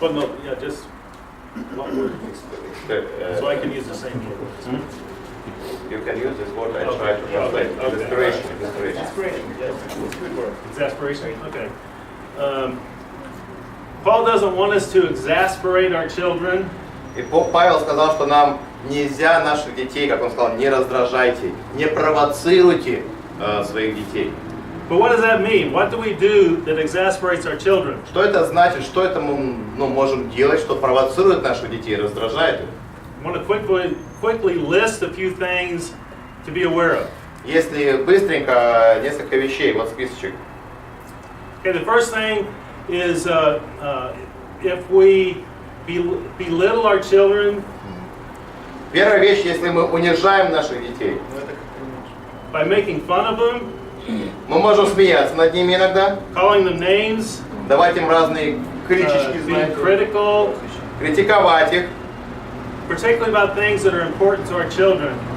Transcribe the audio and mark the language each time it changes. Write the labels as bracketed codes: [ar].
[en] Well, no, yeah, just one word. So I can use the same word. You can use this word. I Okay. try to translate. Okay. Desperation. Inspiration. Yes, it's a good word. Exasperation? Okay. Paul doesn't want us to exasperate our children. [ru] И Павел сказал, что нам нельзя наших детей, как он сказал, не раздражайте, не провоцируйте своих детей. [en] But what does that mean? What do we do that exasperates our children? [ru] Что это значит? Что это мы можем делать, что провоцирует наших детей, раздражает их? [en] I want to quickly list a few things to be aware of. [ru] Если быстренько несколько вещей, вот списочек. [en] Okay, the first thing is if we belittle our children [ru] Первая вещь, если мы унижаем наших детей, Ну, это как [en] by making fun of them, [ru] мы можем смеяться над ними иногда, [en] calling them names, [ru] давать им разные кличечки, [en] being [ru] знаете, [en] critical, [ru] критиковать их [en] particularly about things that are important to our children.